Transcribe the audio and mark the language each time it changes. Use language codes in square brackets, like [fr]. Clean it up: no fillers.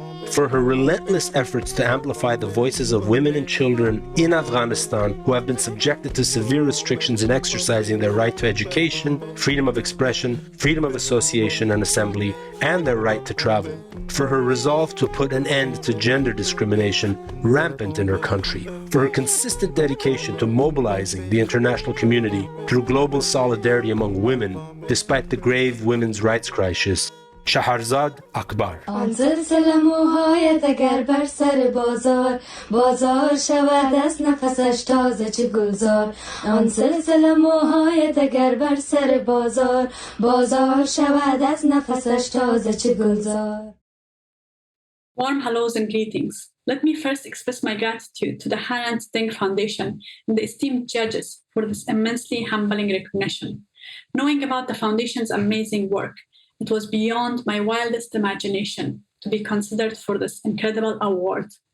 [en] For her relentless efforts to amplify the voices of women and children in Afghanistan who have been subjected to severe restrictions in exercising their right to education, freedom of expression, freedom of association and assembly, and their right to travel. For her resolve to put an end to gender discrimination rampant in her country. For her consistent dedication to mobilizing the international community through global solidarity among women, despite the grave women's rights crisis. Shaharzad Akbar. [fa] آن سلسله موهایت اگر بر سر بازار شود از نفسش تازه چه گلزار آن سلسله موهایت اگر بر سر بازار شود از نفسش تازه چه گلزار. [en] Warm hellos and greetings. Let me first express my gratitude to the Hrant Dink Foundation and the esteemed judges for this immensely humbling recognition. Knowing about the foundation's amazing work, it was beyond my wildest imagination to be considered for this incredible award.